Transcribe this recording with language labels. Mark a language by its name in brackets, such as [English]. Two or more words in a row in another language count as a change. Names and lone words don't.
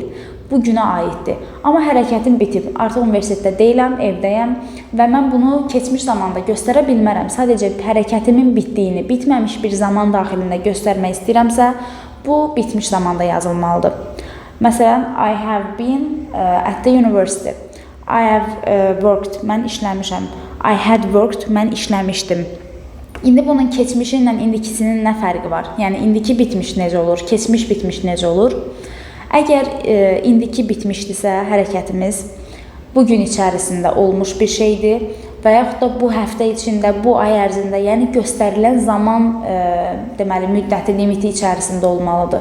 [Azerbaijani] Bu günə aiddir. Amma hərəkətim bitib. Artıq universitetdə deyiləm, evdəyəm və mən bunu keçmiş zamanda göstərə bilmərəm. Sadəcə hərəkətimin bitdiyini, bitməmiş bir zaman daxilində göstərmək istəyirəmsə, bu bitmiş zamanda yazılmalıdır. Məsələn, [English] I have been at the university. I have worked, [Azerbaijani] mən işləmişəm. [English] I had worked, [Azerbaijani] mən işləmişdim. İndi bunun keçmişi ilə indikisinin nə fərqi var? Yəni, indiki bitmiş necə olur, keçmiş bitmiş necə olur? Əgər indiki bitmişdirsə hərəkətimiz bu gün içərisində olmuş bir şeydir və yaxud da bu həftə içində, bu ay ərzində, yəni göstərilən zaman deməli, müddəti, limiti içərisində olmalıdır.